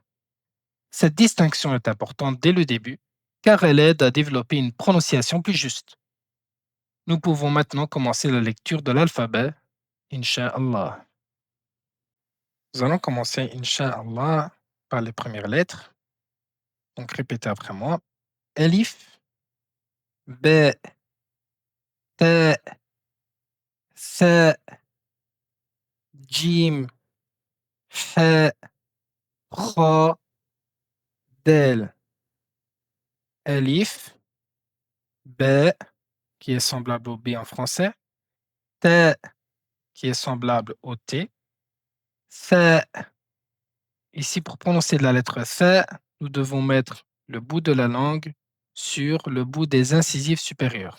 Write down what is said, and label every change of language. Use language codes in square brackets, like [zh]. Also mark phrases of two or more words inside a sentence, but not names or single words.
[fr] Cette distinction est importante dès le début car elle aide à développer une prononciation plus juste. Nous pouvons maintenant commencer la lecture de l'alphabet, [ar] إن شاء الله. [fr] Nous allons commencer, [ar] إن شاء الله, [fr] par les premières lettres. Donc répétez après moi. Elif, B, T, S, Jim, H, Ra, Del. Elif, B, qui est semblable au B en français. T, qui est semblable au T. Th. Ici, pour prononcer la lettre Th, nous devons mettre le bout de la langue sur le bout des incisives supérieures.